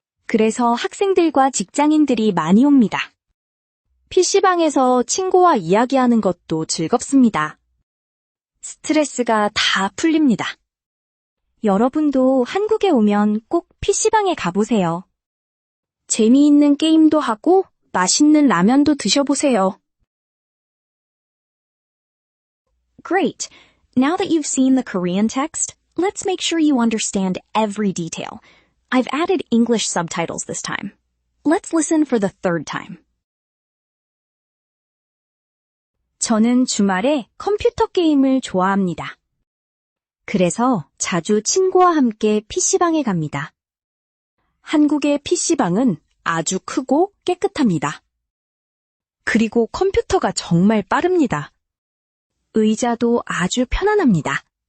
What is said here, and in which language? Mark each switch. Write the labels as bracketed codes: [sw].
[ko] 그래서 학생들과 직장인들이 많이 옵니다. PC방에서 친구와 이야기하는 것도 즐겁습니다. 스트레스가 다 풀립니다. 여러분도 한국에 오면 꼭 PC방에 가보세요. 재미있는 게임도 하고 맛있는 라면도 드셔보세요. [en] Great! Now that you've seen the Korean text, let's make sure you understand every detail. I've added English subtitles this time. Let's listen for the third time. [ko] 저는 주말에 컴퓨터 게임을 좋아합니다. 그래서 자주 친구와 함께 PC방에 갑니다. 한국의 PC방은 아주 크고 깨끗합니다. 그리고 컴퓨터가 정말 빠릅니다. 의자도 아주 편안합니다.